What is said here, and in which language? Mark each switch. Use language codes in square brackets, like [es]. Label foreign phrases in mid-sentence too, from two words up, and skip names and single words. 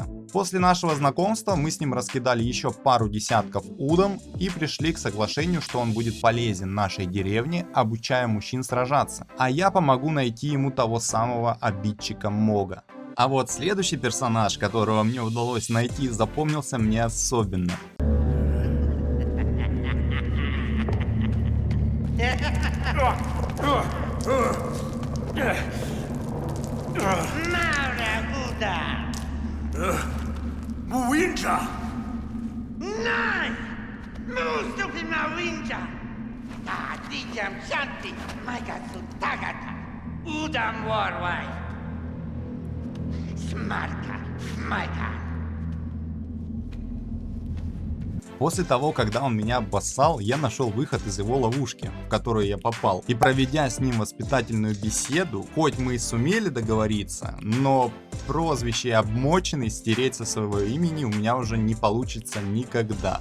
[ru] После нашего знакомства мы с ним раскидали еще пару десятков удом и пришли к соглашению, что он будет полезен нашей деревне, обучая мужчин сражаться, а я помогу найти ему того самого обидчика Мога. А вот следующий персонаж, которого мне удалось найти, запомнился мне особенно. Mare Buddha! Winja! Nein! Musto na Winja! Adijam Shanti, Maikatsu Tagata, Udam Warwai, Smarka, Майка. После того, когда он меня обоссал, я нашел выход из его ловушки, в которую я попал. И проведя с ним воспитательную беседу, хоть мы и сумели договориться, но прозвище обмоченный стереть со своего имени у меня уже не получится никогда.